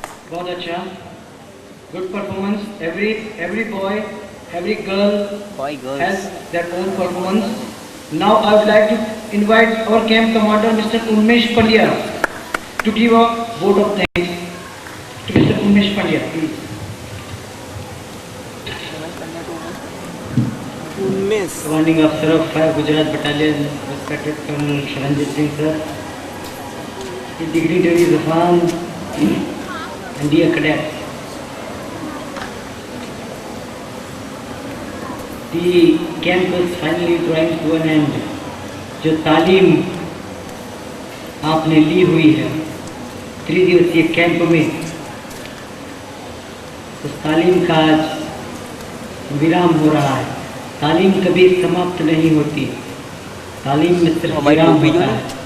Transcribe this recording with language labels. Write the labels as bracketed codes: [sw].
[hi] बहुत अच्छा, [en] good performance. Every boy, every girl has their own performance. Now I would like to invite our camp commander, Mr. Unmesh Pandya, to give a vote of thanks to Mr. Unmesh Pandya, please. Commanding Officer of 5 Gujarat Battalion, respected Colonel Sharanjit Singh sir, the dignitaries of arms, and dear cadets. The camp is finally drawing to an end. [hi] जो तालीम आपने ली हुई है 3 दिवसीय camp में, उस तालीम का आज विराम हो रहा है। तालीम कभी समाप्त नहीं होती, तालीम में सिर्फ विराम होता है।